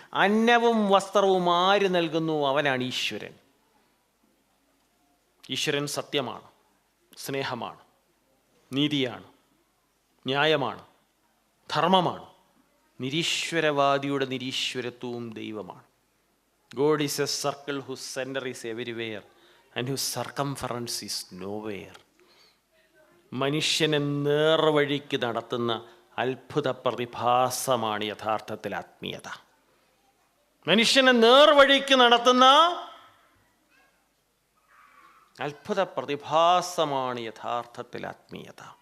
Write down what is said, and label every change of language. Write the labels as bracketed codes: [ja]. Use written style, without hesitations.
[ml] അന്നവും വസ്ത്രവും ആര് നൽകുന്നു? അവനാണ് ഈശ്വരൻ. ഈശ്വരൻ സത്യമാണ്, സ്നേഹമാണ്, നീതിയാണ്, ന്യായമാണ്, ധർമ്മമാണ്. നിരീശ്വരവാദിയുടെ നിരീശ്വരത്വവും ദൈവമാണ്. [en] God is a circle whose center is everywhere and whose circumference is nowhere. [ml] മനുഷ്യനെ നേർവഴിക്ക് നടത്തുന്ന അത്ഭുത പ്രതിഭാസമാണ് യഥാർത്ഥത്തിൽ ആത്മീയത. മനുഷ്യനെ നേർവഴിക്ക് നടത്തുന്ന അത്ഭുത പ്രതിഭാസമാണ് യഥാർത്ഥത്തിൽ ആത്മീയത.